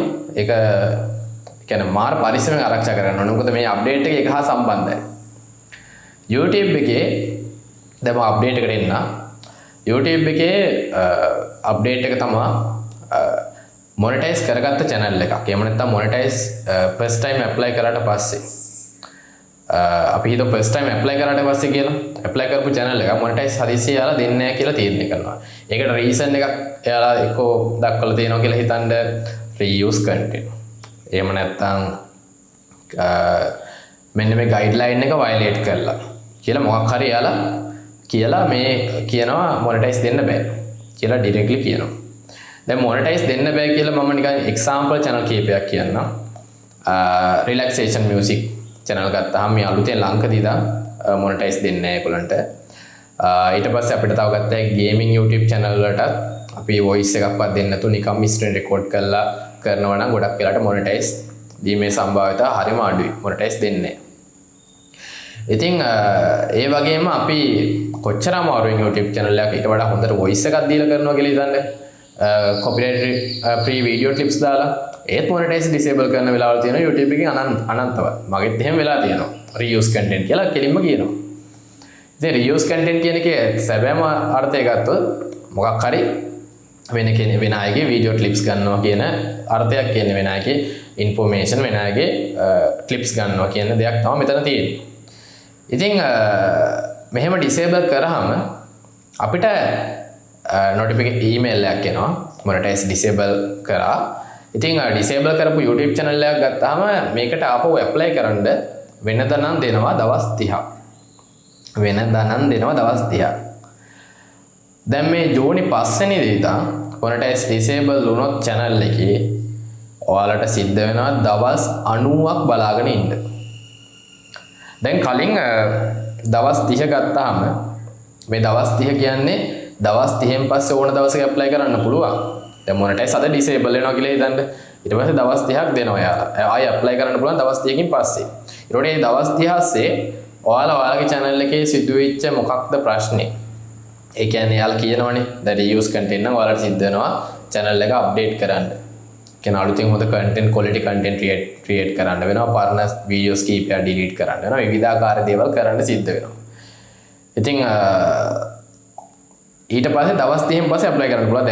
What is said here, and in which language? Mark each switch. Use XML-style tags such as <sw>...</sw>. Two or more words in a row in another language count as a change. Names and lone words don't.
<si>ඒක කියන්නේ මාර පරිස්සමෙන් ආරක්ෂා කරගන්න ඕනේ. මොකද මේ අප්ඩේට් එක ඒක හා සම්බන්ධයි. YouTube එකේ දැන් මම අප්ඩේට් එකට එන්න. YouTube එකේ අප්ඩේට් එක තමයි මොනිටයිස් කරගත්ත channel එකක්. එහෙම නැත්නම් මොනිටයිස්</si> <en>first time apply</en> <si>කරාට පස්සේ අපි හිතුව</si> <en>first time apply</en> <si>කරාට පස්සේ කියලා apply කරපු channel එක monetize හදිසියෙ යාලා දෙන්නේ නැහැ කියලා තීරණය කරනවා. ඒකට reason එකක් එයාලා එක්කෝ දක්වලා තියෙනවා කියලා හිතනද</si> <en>reuse content.</en> <si>එහෙම නැත්නම් මෙන්න මේ guideline එක violate කරලා කියලා මොකක් හරි එයාලා කියලා මේ කියනවා monetize දෙන්න බෑ කියලා directly කියනවා. දැන් monetize දෙන්න බෑ කියලා මම නිකන්</si> <en>example channel</en> <si>කීපයක් කියන්නම්.</si> <en>relaxation music channel</en> <si>ගත්තාම මේ අලුතෙන් ලංකදී දා monetize දෙන්නේ නැහැ ඒගොල්ලන්ට. ඊට පස්සේ අපිට තව ගත්තා</si> <en>gaming YouTube channel</en> <si>වලට අපි voice එකක්වත් දෙන්න නැතුව නිකම්</si> <en>screen record</en> <si>කරලා කරනවා නම් ගොඩක් වෙලාට monetize දීමේ සම්භාවිතාව හරිම අඩුයි. monetize දෙන්නේ නැහැ. ඉතින් ඒ වගේම අපි කොච්චර අමාරුවෙන්</si> <en>YouTube channel</en> <si>එකක් ඊට වඩා හොඳට voice එකක් දීලා කරනවා කියලා හිතන්නේ.</si> <en>copyright free video clips</en> <si>දාලා ඒත්</si> <en>monetize disable</en> <si>කරන වෙලාවල් තියෙනවා YouTube එකේ අනන්තවත්. මගෙත් එහෙම වෙලා තියෙනවා.</si> <en>reuse content</en> <si>කියලා කෙලින්ම කියනවා. ඉතින්</si> <en>reuse content</en> <si>කියන එකේ සැබෑම අර්ථය ගත්තොත් මොකක් හරි වෙන අයගේ</si> <en>video clips</en> <si>ගන්නවා කියන අර්ථයක් කියන්නේ වෙන අයගේ information වෙන අයගේ clips ගන්නවා කියන දෙයක් තමයි මෙතන තියෙන්නේ. ඉතින් මෙහෙම disable කරාම අපිට</si> <en>notification email</en> <si>එකක් එනවා</si> <en>monetize disable</en> <si>කරා. ඉතින් disable කරපු</si> <en>YouTube channel</en> <si>එකක් ගත්තාම මේකට ආපහු apply කරන්න වෙනදා නම් දෙනවා දවස් 30ක්. වෙනදා නම් දෙනවා දවස් 30ක්. දැන් මේ ජූනි 5 වෙනි දිනට</si> <en>monetize disable</en> <si>වුණොත් channel එකේ ඔයාලට සිද්ධ වෙනවා දවස් 90ක් බලාගෙන ඉන්න. දැන් කලින් දවස් 30 ගත්තාම මේ දවස් 30 කියන්නේ දවස් 30න් පස්සේ ඕන දවසක apply කරන්න පුළුවන්. දැන් monetize අද disable වෙනවා කියලා හිතන්න. ඊට පස්සේ දවස් 30ක් දෙනවා යාලා. ආයෙ apply කරන්න පුළුවන් දවස් 30කින් පස්සේ. ඊට වඩා මේ දවස් 30 ASCII ඔයාලගේ channel එකේ සිදුවෙච්ච මොකක්ද ප්‍රශ්නේ? ඒ කියන්නේ යාලා කියනවනේ</si> <en>that use content</en> <si>නම් ඔයාලට සිද්ධ වෙනවා channel එක update කරන්න. කියන අලුතින් හොඳ</si> <en>content quality content create</en> <si>කරන්න වෙනවා. පරණ videos කීපයක් delete කරන්න වෙනවා. විවිධාකාර දේවල් කරන්න සිද්ධ වෙනවා. ඉතින් ඊට පස්සේ දවස් 30න් පස්සේ apply කරන්න පුළුවන්.</si>